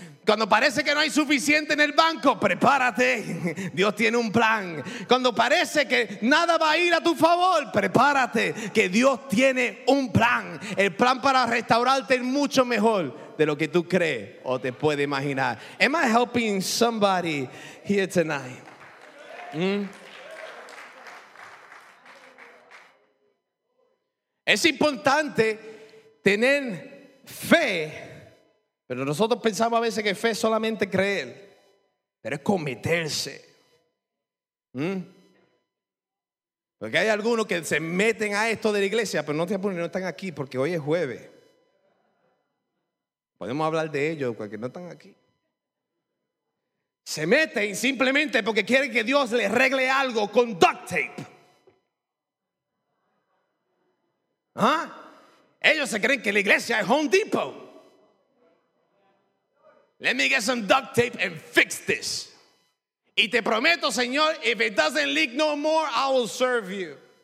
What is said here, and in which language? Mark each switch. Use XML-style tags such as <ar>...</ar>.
<es>Cuando parece que no hay suficiente en el banco, prepárate, Dios tiene un plan. Cuando parece que nada va a ir a tu favor, prepárate, que Dios tiene un plan. El plan para restaurarte es mucho mejor de lo que tú crees o te puedes imaginar.</es> <en>Am I helping somebody here tonight?</en> <es>Es importante tener fe, pero nosotros pensamos a veces que fe es solamente creer, pero es cometerse. Porque hay algunos que se meten a esto de la iglesia, pero no te apuren, no están aquí porque hoy es jueves. Podemos hablar de ellos porque no están aquí. Se meten simplemente porque quieren que Dios les arregle algo con duct tape. ¿Ah? Ellos se creen que la iglesia es Home Depot.</es> <en>Let me get some duct tape and fix this.</en> <es>Y te prometo, Señor,</es> <en>if it doesn't leak no more, I will serve you.</en>